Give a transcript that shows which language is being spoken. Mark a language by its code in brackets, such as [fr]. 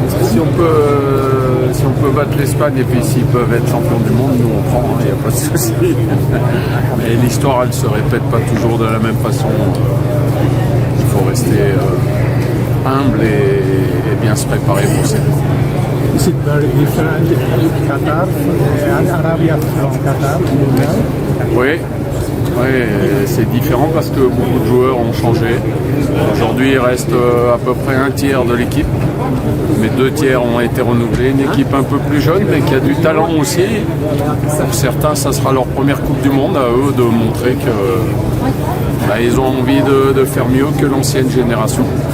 [fr] Si on peut battre l'Espagne et puis s'ils peuvent être champions du monde, nous on prend, il n'y a pas de souci. Mais l'histoire, elle ne se répète pas toujours de la même façon. Il faut rester humble et bien se préparer pour ça. [en] Is it very different in Qatar, Arabia from Qatar? [fr] Oui, c'est différent parce que beaucoup de joueurs ont changé. Aujourd'hui, il reste à peu près un tiers de l'équipe, mais 2 tiers ont été renouvelés. Une équipe un peu plus jeune, mais qui a du talent aussi. Pour certains, ça sera leur première Coupe du Monde, à eux de montrer qu'ils ont envie de faire mieux que l'ancienne génération.